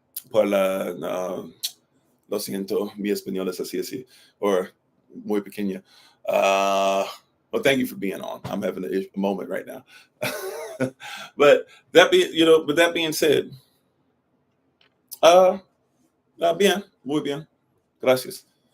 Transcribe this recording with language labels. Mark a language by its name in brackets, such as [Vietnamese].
[Spanish] Por lo siento, mi español es así, [English] or [Spanish] muy pequeña. [English] Well, thank you for being on. I'm having a moment right now. But that being said, [Spanish] bien, muy bien, gracias.